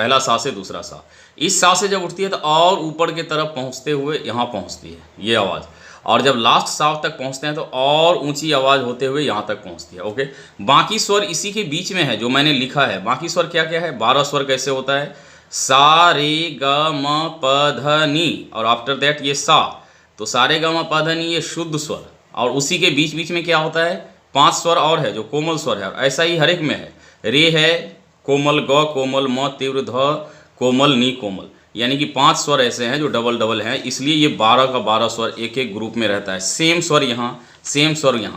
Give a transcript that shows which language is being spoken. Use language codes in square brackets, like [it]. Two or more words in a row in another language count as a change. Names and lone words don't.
[hi] पहला सा से दूसरा सा, इस सा से जब उठती है तो और ऊपर की तरफ पहुँचते हुए यहाँ पहुँचती है ये आवाज़। और जब लास्ट सा तक पहुँचते हैं तो और ऊंची आवाज़ होते हुए यहाँ तक पहुँचती है। ओके, बाकी स्वर इसी के बीच में है जो मैंने लिखा है। बाकी स्वर क्या क्या है? 12 स्वर कैसे होता है? सा रे ग म प ध नी, और [en] after that [hi] ये सा। तो सा रे ग म प ध नी ये शुद्ध स्वर, और उसी के बीच बीच में क्या होता है? 5 स्वर और है जो कोमल स्वर है। और ऐसा ही हर एक में है। रे है कोमल, ग कोमल, म तीव्र, ध कोमल, नी कोमल, यानी कि 5 स्वर ऐसे हैं जो डबल डबल हैं। इसलिए ये 12 का 12 स्वर एक एक ग्रुप में रहता है। सेम स्वर यहाँ, सेम स्वर यहाँ।